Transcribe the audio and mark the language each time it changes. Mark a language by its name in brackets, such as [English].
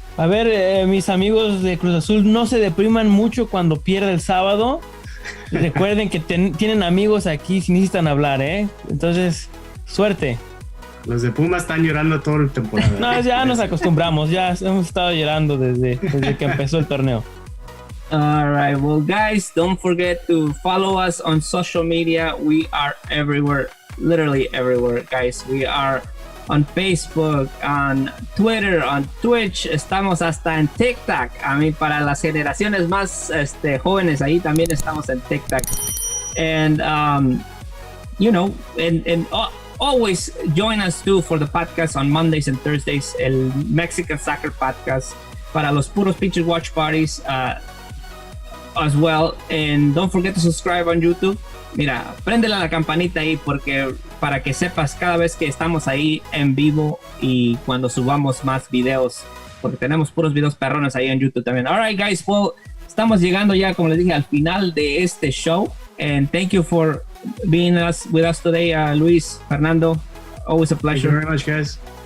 [Spanish] A ver, mis amigos de Cruz Azul, no se depriman mucho cuando pierda el sábado. Recuerden que tienen amigos aquí si necesitan hablar, ¿eh? Entonces, suerte. Los de Pumas están llorando toda la temporada. No, ya nos acostumbramos, ya hemos estado llorando desde que empezó el torneo. [English] All right, well, guys, don't forget to follow us on social media. We are everywhere, literally everywhere, guys. We are on Facebook, on Twitter, on Twitch. [Spanish] Estamos hasta en TikTok. [English] I mean, [Spanish] para las generaciones más jóvenes, ahí también estamos en TikTok. [English] And you know, and always join us too for the podcast on Mondays and Thursdays, el Mexican Soccer Podcast [Spanish] para los puros pitchers [English] watch parties as well. And don't forget to subscribe on YouTube. [Spanish] Mira, préndele a la campanita ahí porque para que sepas cada vez que estamos ahí en vivo y cuando subamos más videos, porque tenemos puros videos perrones ahí en YouTube también. [English] All right, guys, well, [Spanish] estamos llegando ya, como les dije, al final de este show. [English] And thank you for being with us today, Luis, Fernando. Always a pleasure. Thank you very much, guys.